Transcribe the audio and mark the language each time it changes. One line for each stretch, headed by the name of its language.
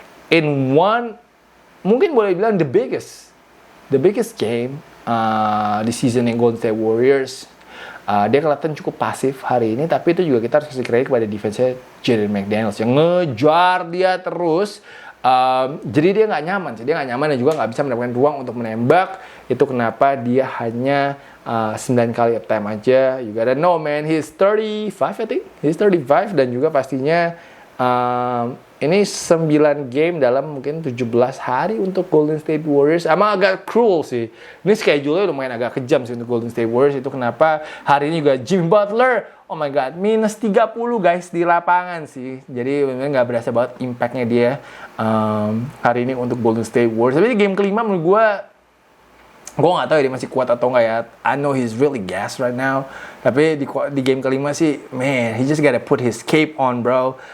English: In one,
Indonesian: mungkin boleh bilang
English: the biggest game
Indonesian: di season yang Golden State Warriors. Dia kelihatan cukup pasif hari ini, tapi itu juga kita harus kasih kredit kepada defense-nya Jaden McDaniels yang ngejar dia terus. Jadi dia nggak nyaman dan juga nggak bisa mendapatkan ruang untuk menembak. Itu kenapa dia hanya 9 kali attempt aja.
English: You gotta know man, he's 35 I think. He's 35
Indonesian: dan juga pastinya ini 9 game dalam mungkin 17 hari untuk Golden State Warriors. Emang agak cruel sih. Ini schedule-nya lumayan agak kejam sih untuk Golden State Warriors. Itu kenapa hari ini juga Jimmy Butler,
English: oh my god,
Indonesian: minus 30 guys di lapangan sih. Jadi benar-benar nggak berasa banget impact-nya dia hari ini untuk Golden State Warriors. Tapi di game kelima menurut gue nggak tahu ya dia masih kuat atau nggak ya.
English: I know he's really gassed right now.
Indonesian: Tapi di game kelima sih,
English: man, he just gotta put his cape on, bro.